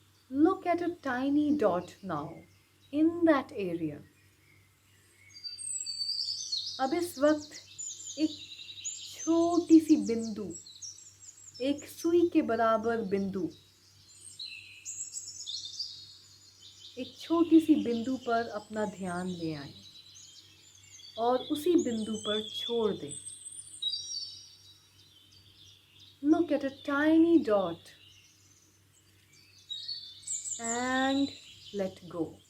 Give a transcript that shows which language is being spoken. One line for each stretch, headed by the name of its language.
English: Look at a tiny dot now in that area.
Hindi: अब इस वक्त एक छोटी सी बिंदु, एक सुई के बराबर बिंदु, एक छोटी सी बिंदु पर अपना ध्यान ले आएं और उसी बिंदु पर छोड़ दें।
English: Look at a tiny dot and let go.